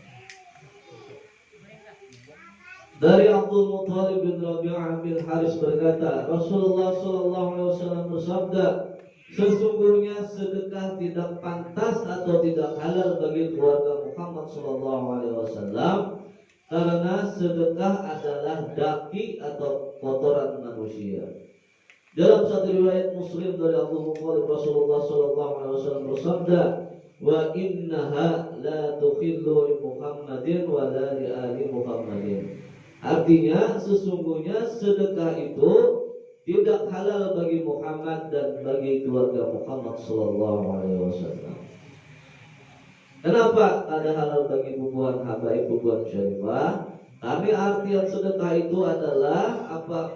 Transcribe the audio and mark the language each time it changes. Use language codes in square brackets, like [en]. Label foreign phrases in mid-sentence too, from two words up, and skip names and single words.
[id] Dari Abdul Muthalib bin Rabi'ah bin Haris berkata, Rasulullah SAW bersabda, sesungguhnya sedekah tidak pantas atau tidak halal bagi keluarga Muhammad SAW, karena sedekah adalah daki atau kotoran manusia. Dalam satu riwayat Muslim dari Abu Muthalib, Rasulullah SAW bersabda, [ar] وإنها لا تحل لمحمد ولا لآل محمد. [id] Artinya sesungguhnya sedekah itu tidak halal bagi Muhammad dan bagi keluarga Muhammad SAW. Kenapa ada halal bagi bubuhan habaib, bubuhan syarifah? Karena artian sedekah itu adalah apa?